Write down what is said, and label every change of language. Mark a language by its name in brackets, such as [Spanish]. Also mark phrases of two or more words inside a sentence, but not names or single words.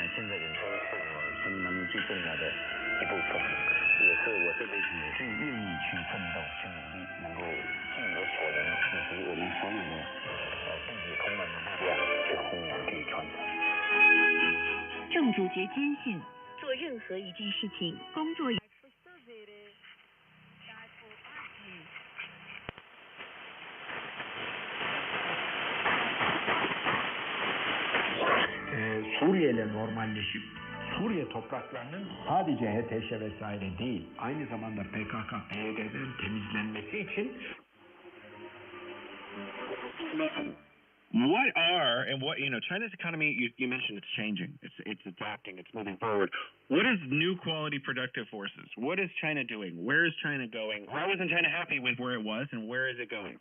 [Chinese] 现在人生是我生命当中最重要的一部分，也是我这辈子最愿意去奋斗、去努力，能够尽我所能，以及我们所有的甚至同仁的力量去弘扬、去传承。郑主角坚信，做任何一件事情，工作也 [Turkish] Suriye ile normalleşip Suriye topraklarının sadece HTŞ vesaire değil, aynı zamanda PKK, PYD'den temizlenmesi için [English] What are and what China's economy? You mentioned it's changing, it's adapting, it's moving forward. What is new quality productive forces? What is China doing? Where is China going? Why wasn't China happy with where it was, and where is it going?